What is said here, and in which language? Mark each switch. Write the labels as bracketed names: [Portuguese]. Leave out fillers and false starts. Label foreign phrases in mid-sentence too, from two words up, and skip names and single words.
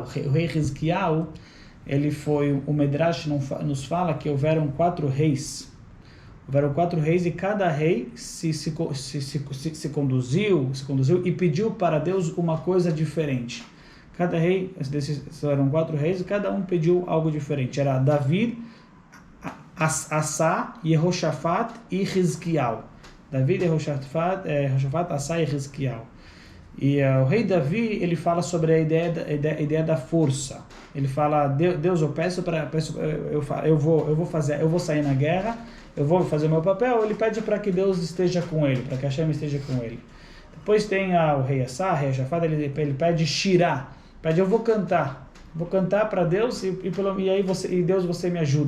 [Portuguese] O rei Hizkiyahu, ele foi, o Medrash nos fala que houveram 4 reis. Houveram 4 reis e cada rei se conduziu e pediu para Deus uma coisa diferente. Cada rei, eram 4 reis, e cada um pediu algo diferente. Era David, Asa, Yehoshafat e Hizkiyahu. David, Yehoshafat, Asa e Hizkiyahu. E o rei Davi, ele fala sobre a ideia da força. Ele fala, Deus, eu peço eu vou sair na guerra, eu vou fazer meu papel. Ele pede para que Deus esteja com ele, para que Hashem esteja com ele. Depois tem o rei Asa, o rei Yehoshafat, ele pede Shirah, pede, eu vou cantar para Deus e aí Deus, você me ajuda.